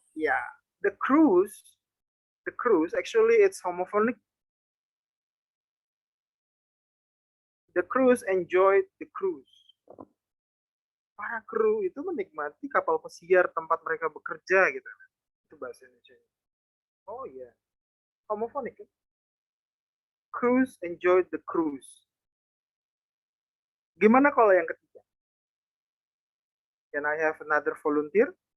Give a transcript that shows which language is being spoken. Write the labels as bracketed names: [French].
[English] Yeah, the cruise actually it's homophonic. The crews enjoyed the cruise. [Indonesian] Para kru itu menikmati kapal pesiar tempat mereka bekerja gitu. Itu bahasa Indonesia. Oh iya, [English] homophonic [Indonesian] kan? [English] Crews enjoyed the cruise. [Indonesian] Gimana kalau yang ketiga? [English] Can I have another volunteer?